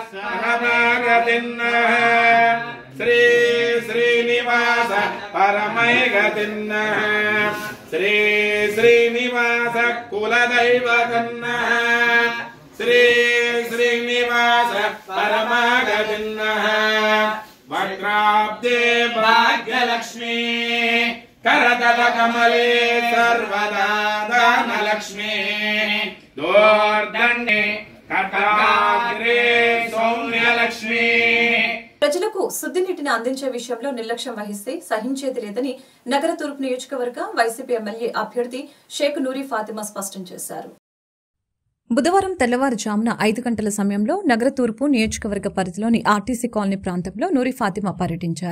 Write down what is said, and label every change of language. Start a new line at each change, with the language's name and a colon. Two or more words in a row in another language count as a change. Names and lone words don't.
Sanskrit: పరమగతిన్నః శ్రీ శ్రీనివాస పరమైగతిన్నః శ్రీ శ్రీనివాస కులదైవతన్నః శ్రీ శ్రీనివాస పరమగతిన్నః వక్రాబ్దే భాగ్యలక్ష్మీ करतल कमले सर्वदा दानलक्ष्मी दोर्दण्डे कटाग्रे सौम्यलक्ष्मी.
Telugu: ప్రజలకు శుద్ధి నీటిని అందించే విషయంలో నిర్లక్ష్యం వహిస్తే సహించేది లేదని నగర తూర్పు నియోజకవర్గ వైసీపీ ఎమ్మెల్యే అభ్యర్థి షేక్ నూరి ఫాతిమా స్పష్టం చేశారు. బుధవారం తెల్లవారుజామున 5 గంటల సమయంలో నగర తూర్పు నియోజకవర్గ పరిధిలోని ఆర్టీసీ కాలనీ ప్రాంతంలో నూరి ఫాతిమా పర్యటించారు.